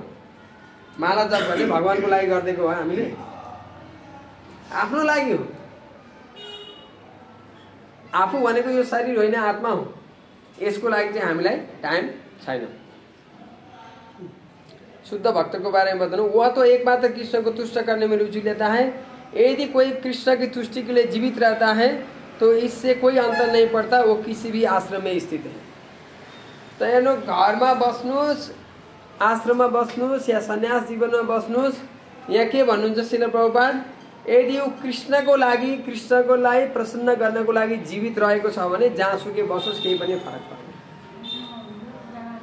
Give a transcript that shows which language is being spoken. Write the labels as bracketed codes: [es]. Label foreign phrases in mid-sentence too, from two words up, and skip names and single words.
[ne] माला जप गर्ने भगवानको लागि गर्देको हो हामीले? आफ्नो लागि हो। आफू भनेको यो शरीर होइन, आत्मा हो। यसको लागि चाहिँ हामीलाई टाइम छैन। [hi] शुद्ध भक्त को बारे में बताऊं, वह तो एकमात्र कृष्ण को तुष्ट करने में रुचि लेता है। यदि कोई कृष्ण की तुष्टि के लिए जीवित रहता है तो इससे कोई अंतर नहीं पड़ता वो किसी भी आश्रम में स्थित है। [ne] तो हेर्नु, घरमा बस्नुस्, आश्रममा बस्नुस् या सन्यास जीवनमा बस्नुस्, यहाँ के भन्नुहुन्छ श्रील प्रभुपाद? यदि वो कृष्णको लागि प्रसन्न गर्नको लागि जीवित रहेको छ भने जहाँसुकै बसोस् केही पनि फरक पर्दैन।